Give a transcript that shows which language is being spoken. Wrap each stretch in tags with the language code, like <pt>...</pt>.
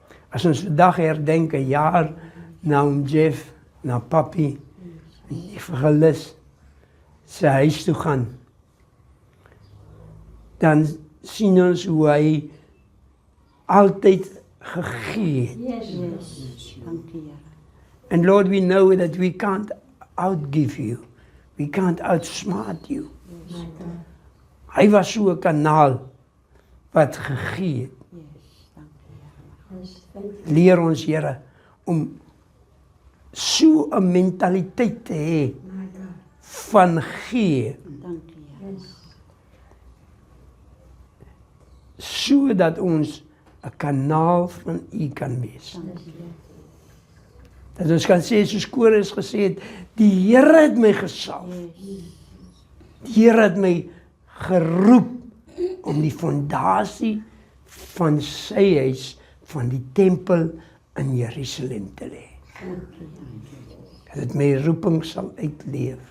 <af>As ons vandag herdenk 'n jaar na oom Jeff, na papi, en die vergelis sy huis toe gaan, dan sien ons hoe hy altyd gegee het. Yes. Dankie, Here.</af> <en>And Lord, we know that we can't outgive you. We can't outsmart you.</en> <af>Hy was so 'n kanaal wat gegee het. Yes, dankie, Here. Leer ons, Here, om so 'n mentaliteit te hê van gee, Dankie, Here. sodat ons 'n kanaal van U kan wees. Dankie. Dat ons kan sê, soos Kores gesê het, die Here het my gesalf. Yes. Die Here het my geroep om die fondasie van sy huis, van die tempel in Jerusalem te lê. Dankie. Dat dit my roeping sal uitleef</af>